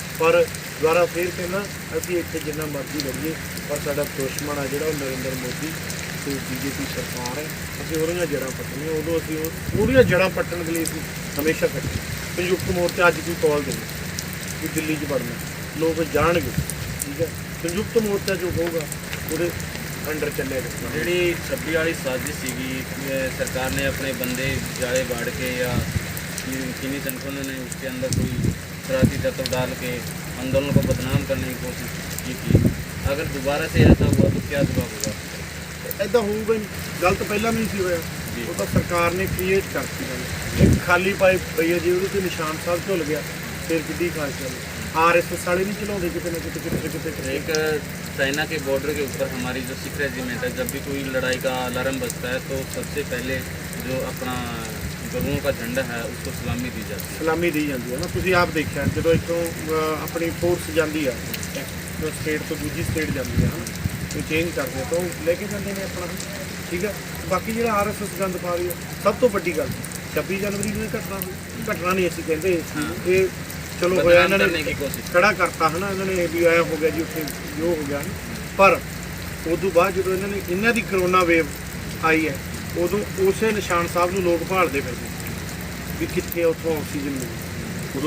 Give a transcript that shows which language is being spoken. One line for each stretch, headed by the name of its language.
Punjabi: ਪਰ ਦੁਬਾਰਾ ਫੇਰ ਕਹਿੰਦਾ, ਅਸੀਂ ਇੱਥੇ ਜਿੰਨਾ ਮਰਜ਼ੀ ਲੜੀਏ, ਪਰ ਸਾਡਾ ਦੁਸ਼ਮਣ ਆ ਜਿਹੜਾ ਉਹ ਨਰਿੰਦਰ ਮੋਦੀ ਤੇ ਬੀਜੇਪੀ ਸਰਕਾਰ ਹੈ। ਅਸੀਂ ਉਹਦੀਆਂ ਜੜ੍ਹਾਂ ਪੱਟਣੀਆਂ, ਉਦੋਂ ਅਸੀਂ ਉਹਦੀਆਂ ਜੜ੍ਹਾਂ ਪੱਟਣ ਦੇ ਲਈ ਅਸੀਂ ਹਮੇਸ਼ਾ ਇਕੱਠੇ। ਸੰਯੁਕਤ ਮੋਰਚਾ ਅੱਜ ਕੋਈ ਕਾਲ ਦੇਵੇ ਵੀ ਦਿੱਲੀ 'ਚ ਵੜਨਾ, ਲੋਕ ਜਾਣਗੇ, ਠੀਕ ਹੈ। ਸੰਯੁਕਤ ਮੋਰਚਾ ਜੋ ਹੋਊਗਾ ਉਹਦੇ ਅੰਡਰ ਚੱਲਿਆ ਜਾਂਦਾ। ਜਿਹੜੀ 26 ਵਾਲੀ ਸਾਜ਼ਿਸ਼ ਸੀਗੀ,
Hindi: सरकार ने अपने बंदे जाले बाढ़ के या चीनी संगठनों ने उसके अंदर कोई शरारती तत्व डाल के आंदोलन को बदनाम करने की कोशिश की थी, अगर दोबारा से ऐसा हुआ तो क्या जवाब होगा?
Punjabi: ऐसा होਊਗਾ ਨਹੀਂ, ਗਲਤ ਪਹਿਲਾਂ ਨਹੀਂ ਸੀ ਹੋਇਆ, ਜੀ। ਉਹ ਤਾਂ ਸਰਕਾਰ ਨੇ ਕ੍ਰੀਏਟ ਕਰਤੀ ਗੱਲ। ਇੱਕ ਖਾਲੀ ਪਾਈਪ ਪਈ ਹੈ ਜੀ, ਉਹਦੇ ਤੇ ਨਿਸ਼ਾਨ ਸਾਹਿਬ ਝੁੱਲ ਗਿਆ, ਫਿਰ ਕਿੱਡੀ ਖਾਸ ਗੱਲ।
Hindi: RSS ਵਾਲੇ नहीं चलाते कितने ना कितने। एक चाइना के बॉर्डर के ऊपर हमारी जो सिख रेजिमेंट है, जब भी कोई लड़ाई का अलार्म बजता है तो सबसे पहले जो अपना गरुओं का झंडा है उसको सलामी दी जाती है।
Punjabi: ਸਲਾਮੀ ਦੀ ਜਾਂਦੀ ਹੈ ਨਾ, ਤੁਸੀਂ ਆਪ ਦੇਖਿਆ ਜਦੋਂ ਇੱਥੋਂ ਆਪਣੀ ਫੋਰਸ ਜਾਂਦੀ ਆ ਜੋ ਸਟੇਟ ਤੋਂ ਦੂਜੀ ਸਟੇਟ ਜਾਂਦੀ ਆ ਕੋਈ ਚੇਂਜ ਕਰਦੇ ਆ ਤਾਂ ਉਹ ਲੈ ਕੇ ਜਾਂਦੇ ਨੇ ਆਪਣਾ, ਠੀਕ ਹੈ। ਬਾਕੀ ਜਿਹੜਾ RSS ਗੰਦ ਪਾ ਰਹੀ ਹੈ, ਸਭ ਤੋਂ ਵੱਡੀ ਗੱਲ 26 ਜਨਵਰੀ ਨੂੰ ਇਹ ਘਟਨਾ ਹੋਈ। ਘਟਨਾ ਨਹੀਂ ਅਸੀਂ ਕਹਿੰਦੇ ਇਸ ਚੀਜ਼ ਨੂੰ, ਇਹ ਚਲੋ ਹੋਇਆ, ਇਹਨਾਂ ਨੇ ਖੜਾ ਕਰਤਾ ਹੈ ਨਾ, ਇਹਨਾਂ ਨੇ ਵੀ ਆਇਆ ਹੋ ਗਿਆ ਜੀ ਉੱਥੇ ਜੋ ਹੋ ਗਿਆ, ਪਰ ਉਦੋਂ ਬਾਅਦ ਜਦੋਂ ਇਹਨਾਂ ਦੀ ਕਰੋਨਾ ਵੇਵ ਆਈ ਹੈ, ਉਦੋਂ ਉਸੇ ਨਿਸ਼ਾਨ ਸਾਹਿਬ ਨੂੰ ਲੋਕ ਭਾਲਦੇ ਫਿਰਦੇ ਵੀ ਕਿੱਥੇ ਉੱਥੋਂ ਆਕਸੀਜਨ ਮਿਲੇ।